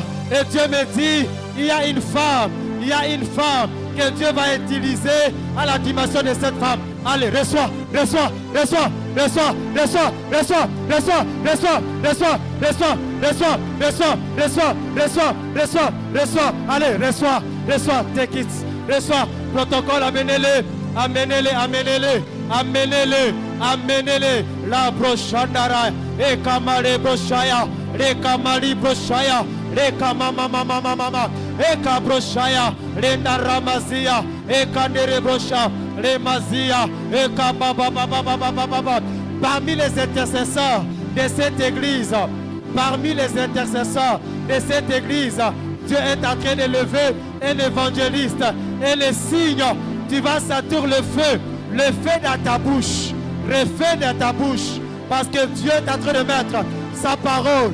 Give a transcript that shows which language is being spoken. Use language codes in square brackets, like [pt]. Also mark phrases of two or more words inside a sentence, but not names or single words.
[fr] Et Dieu me dit, il y a une femme que Dieu va utiliser à la dimension de cette femme. Allez, reçois. Allez, reçois, [en] take it. [fr] Reçois, protocole, amenez-le. La brochandara, et kamare brochaya, et kamari brochaya, et kamama, et kabrochaya, et naramazia, et kanere brocha, et mazia, et kababa. Parmi les intercesseurs de cette église, Dieu est en train de lever un évangéliste et le signe, tu vas sentir le feu dans ta bouche, parce que Dieu est en train de mettre sa parole.